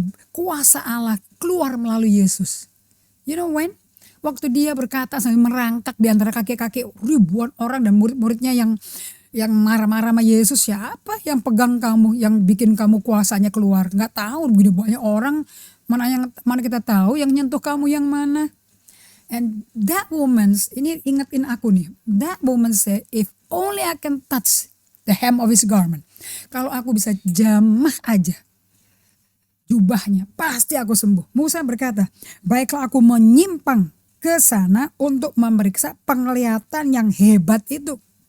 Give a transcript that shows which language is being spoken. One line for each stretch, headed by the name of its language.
Indonesian: Kuasa Allah keluar melalui Yesus.
English: You know when?
Indonesian: Waktu dia berkata sambil merangkak di antara kaki-kaki ribuan orang dan murid-muridnya yang marah-marah sama Yesus, siapa yang pegang kamu, yang bikin kamu kuasanya keluar? Nggak tahu, begini banyak orang, mana kita tahu yang nyentuh kamu yang mana?
English: And that woman,
Indonesian: ini ingetin aku nih,
English: that woman said, if only I can touch the hem of his garment.
Indonesian: Kalau aku bisa jamah aja jubahnya, pasti aku sembuh. Musa berkata, baiklah aku menyimpang ke sana untuk memeriksa penglihatan yang hebat itu.